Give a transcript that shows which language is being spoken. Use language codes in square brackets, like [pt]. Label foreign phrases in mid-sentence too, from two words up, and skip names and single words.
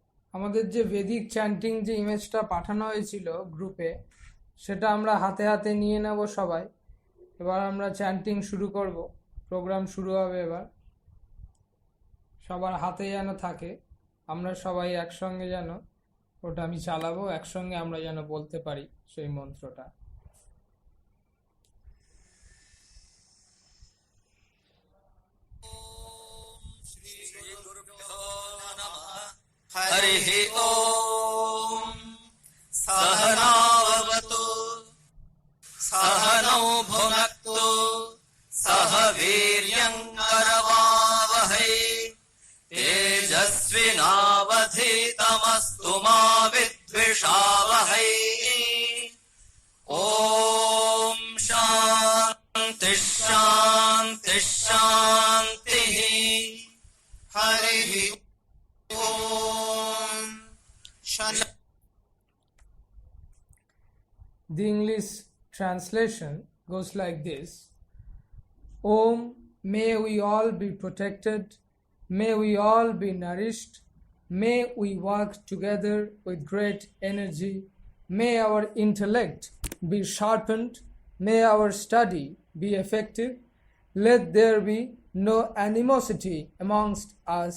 [bn] আমাদের যে [en] Vedic chanting [bn] যে ইমেজটা পাঠানো হয়েছিল গ্রুপে, সেটা আমরা হাতে হাতে নিয়ে নেব সবাই। এবার আমরা চ্যান্টিং শুরু করব, প্রোগ্রাম শুরু হবে এবার। সবার হাতে যেন থাকে, আমরা সবাই একসঙ্গে যেন ওটা আমি চালাবো, একসঙ্গে আমরা যেন বলতে পারি সেই মন্ত্রটা। [sa] हरिः ॐ सहनावतु सहनौ भुनक्तु सह वीर्यङ्करवावहै तेजस्विनावधीतमस्तु मा विद्विषावहै। ॐ शान्तिः शान्तिः शान्तिः। हरिः [en] The English translation goes like this: Om, may we all be protected, may we all be nourished, may we work together with great energy, may our intellect be sharpened, may our study be effective, let there be no animosity amongst us.